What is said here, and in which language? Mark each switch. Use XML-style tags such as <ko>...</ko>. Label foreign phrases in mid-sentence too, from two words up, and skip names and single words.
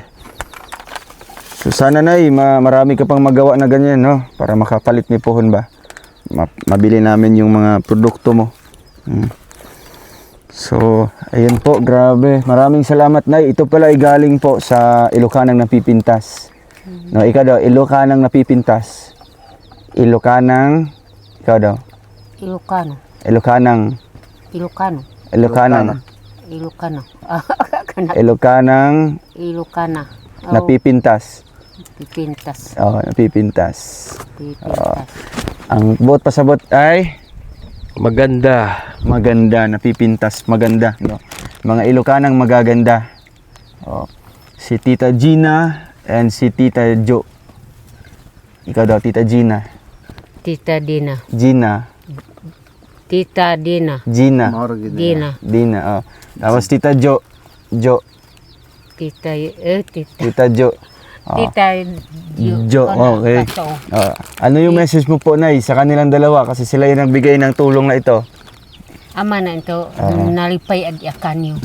<tl>So, sana marami ka pang magawa na ganyan, no? Para makapalit ni Pohon ba? Mabili namin yung mga produkto mo. So, ayun po, grabe. Maraming salamat, Nay. Ito pala ay galing po sa Ilocanang Napipintas. No, ikaw daw, Ilocanang Napipintas. Ilocanang, ikaw daw. Ilocano. Ilocanang. Ilocano. Ilocanang. Ilocano. Ilocanang Ilocana. Napipintas. Pipintas. Oh, Napipintas. Pipintas.</tl> <ceb>Ang buot pasabot ay</ceb> <tl>Maganda. maganda, napipintas, maganda, no? Mga Ilocanang magaganda. Oh. Si Tita Gina and si Tita Jo. Ikaw daw, Tita Gina. Tita Dina. Gina. Tita Dina. Gina. Dina. Dina, oh. Tapos Tita Jo. Jo. Tita, Tita Jo. Oh. Tita Jo, okay. Oh. Ano yung message mo po, Nay, sa kanilang dalawa? Kasi sila yung nagbigay ng tulong na ito.</tl> <hil>Ama na ito, nalipay ag kanyo.</hil>